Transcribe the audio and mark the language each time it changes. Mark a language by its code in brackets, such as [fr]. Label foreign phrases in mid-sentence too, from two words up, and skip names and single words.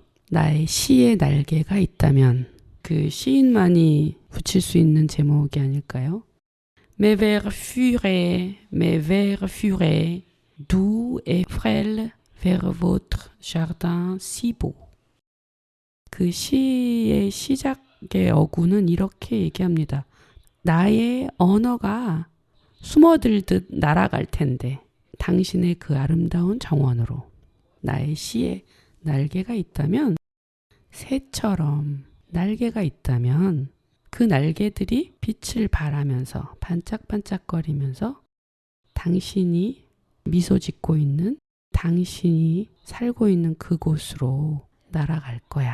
[ko] 나의 시에 날개가 있다면, 그 시인만이 붙일 수 있는 제목이 아닐까요? [fr] Mes vers furets, mes vers furets, doux et frêles vers votre jardin si beau. [ko] 그 시의 시작의 어구는 이렇게 얘기합니다. 나의 언어가 숨어들듯 날아갈 텐데 당신의 그 아름다운 정원으로. 나의 시에 날개가 있다면, 새처럼 날개가 있다면 그 날개들이 빛을 발하면서 반짝반짝거리면서 당신이 미소 짓고 있는, 당신이 살고 있는 그곳으로 날아갈 거야.